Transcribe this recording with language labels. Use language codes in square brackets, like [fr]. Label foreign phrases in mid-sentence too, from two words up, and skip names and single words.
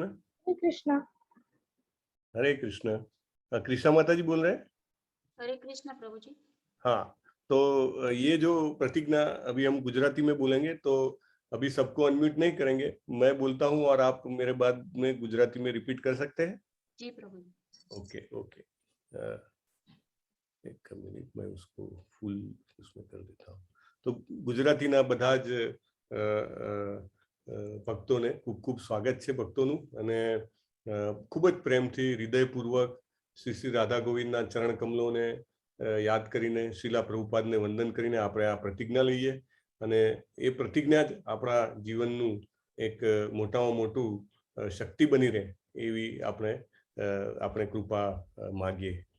[hi] कृष्णा। हरे कृष्णा। कृष्णा माता जी बोल रहे हैं? हरे कृष्णा प्रभु जी। हाँ, तो ये जो प्रतिज्ञा अभी हम गुजराती में बोलेंगे तो अभी सबको अनम्यूट नहीं करेंगे, मैं बोलता हूँ और आप मेरे बाद में गुजराती में रिपीट कर सकते हैं। जी प्रभु जी। [en] okay okay. [hi] एक मिनट मैं उसको फुल उसमें कर देता हूँ। [gu] तो गुजरातीના બધા જ ભક્તોને ખૂબ ખૂબ સ્વાગત છે ભક્તોનું અને ખૂબ જ પ્રેમથી હૃદયપૂર્વક શ્રી શ્રી રાધા ગોવિંદના ચરણ કમલોને યાદ કરીને શીલા પ્રભુપાદને વંદન કરીને આપણે આ પ્રતિજ્ઞા લઈએ અને એ પ્રતિજ્ઞા જ આપણા જીવનનું એક મોટામાં મોટું શક્તિ બની રહે એવી આપણે કૃપા માગીએ।